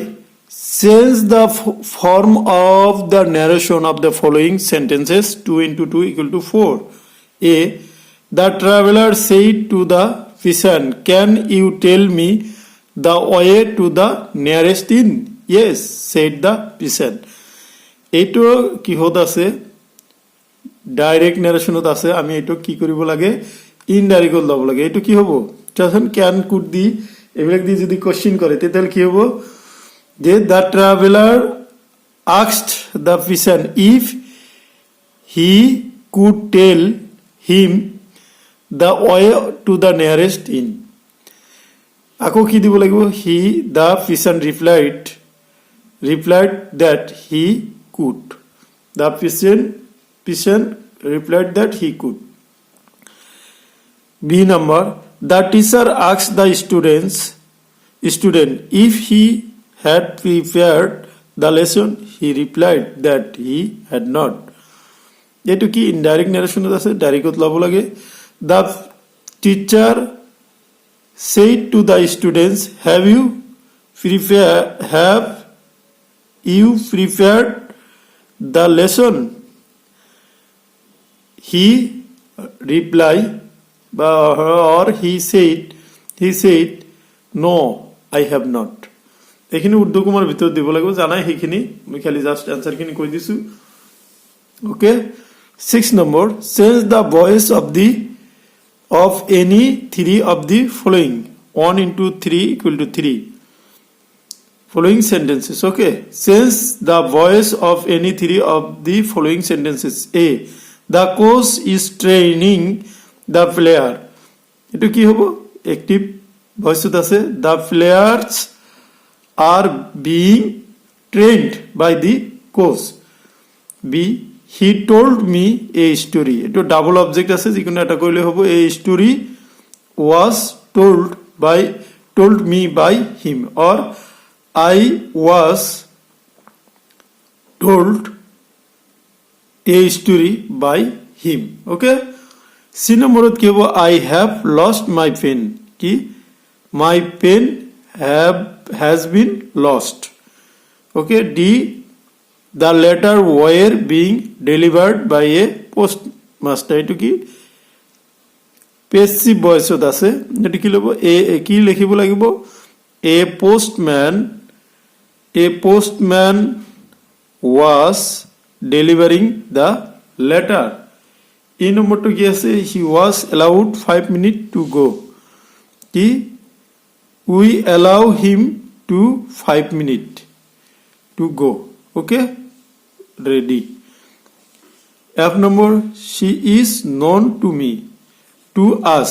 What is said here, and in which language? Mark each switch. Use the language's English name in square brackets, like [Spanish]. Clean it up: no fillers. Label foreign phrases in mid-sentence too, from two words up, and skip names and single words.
[English] Change the form of the narration of the following sentences. 2 into 2 equal to 4. A. The traveler said to the peasant, "Can you tell me the way to the nearest inn?" "Yes," said the peasant. [Assamese] এইটো কিহত আছে? [English] direct narration [Assamese] আছে। আমি এইটো কি কৰিব লাগে? ইনডাইৰেক্টত ল'ব লাগে। এইটো কি হ'ব? চাচোন [English] can could [Assamese] দি এইবিলাক দি যদি কোশ্চেন কৰে তেতিয়াহ'লে কি হ'ব? [English] যে the traveler asked the peasant if he could tell him the way to the nearest inn. [Assamese] আকৌ কি দিব লাগিব? [English] the peasant replied that he could. The peasant replied that he could. B number. The teacher asked the student if he had prepared the lesson? He replied that he had not. [Assamese] এটো কি [English] indirect narration [Assamese] আছে, ডাইরেক্টত লব লাগে। [English] The teacher said to the students, have you prepared the lesson? He replied, or he said, no, I have not. [Assamese] এইখিনি উর্দু কুমার ভিতর দিব লাগিব, জানাই সেইখিনি, মই খালি জাস্ট আনসারখিনি কৈ দিছো। [English] ওকে, 6 number, change the voice of any three of the following. 1 into 3 equal to 3. Following sentences. Okay, change the voice of any three of the following sentences. A, the coach is training the player. [Assamese] এটো কি হবো? [English] Active voice [Assamese] আছে, [English] the players are being trained by the coach. B, he told me a story. [Assamese] এটো [English] double object [Assamese] আছে, যিকোনো এটা কইলে হবো। [English] A story was told me by him, or I was told a story by him. [Assamese] Okay, C নম্বরত কি হবো? [English] I have lost my pen. কি? My pen has been lost. Okay, D, the letter were being delivered by a postmaster. [Assamese] এটো কি? [English] passive voice [Assamese] আছে, এটো কি লব? কি লিখিব লাগিব? [English] A postman was delivering the letter. [Assamese] এই নম্বরটা কি আছে? [English] He was allowed 5 minutes to go. [Assamese] কি? [English] We allow him to 5 minutes to go. Okay, ready. F number, she is known to me, to us.